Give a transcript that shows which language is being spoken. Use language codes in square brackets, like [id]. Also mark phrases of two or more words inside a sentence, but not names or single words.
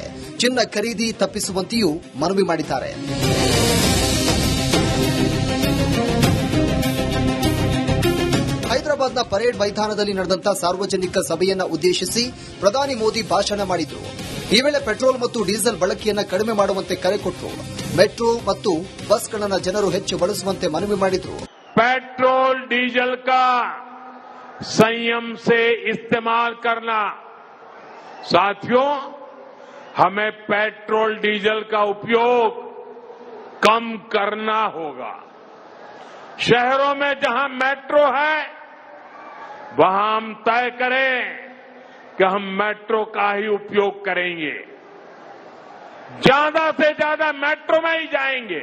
[kn] ಚಿನ್ನ ಖರೀದಿ ತಪ್ಪಿಸುವಂತೆಯೂ ಮನವಿ ಮಾಡಿದ್ದಾರೆ. ಹೈದರಾಬಾದ್ನ ಪರೇಡ್ ಮೈದಾನದಲ್ಲಿ ನಡೆದಂತ ಸಾರ್ವಜನಿಕ ಸಭೆಯನ್ನ ಉದ್ದೇಶಿಸಿ ಪ್ರಧಾನಿ ಮೋದಿ ಭಾಷಣ ಮಾಡಿದ್ರು. ಈ ವೇಳೆ ಪೆಟ್ರೋಲ್ ಮತ್ತು ಡೀಸೆಲ್ ಬಳಕೆಯನ್ನ ಕಡಿಮೆ ಮಾಡುವಂತೆ ಕರೆ ಕೊಟ್ಟರು. ಮೆಟ್ರೋ ಮತ್ತು ಬಸ್ಗಳನ್ನು ಜನರು ಹೆಚ್ಚು ಬಳಸುವಂತೆ ಮನವಿ ಮಾಡಿದ್ರು. [en] petrol diesel [hi] का संयम से इस्तेमाल करना। साथियों, हमें पेट्रोल डीजल का उपयोग कम करना होगा। शहरों में जहां मेट्रो है वहां हम तय करें कि हम मेट्रो का ही उपयोग करेंगे, ज्यादा से ज्यादा मेट्रो में ही जाएंगे।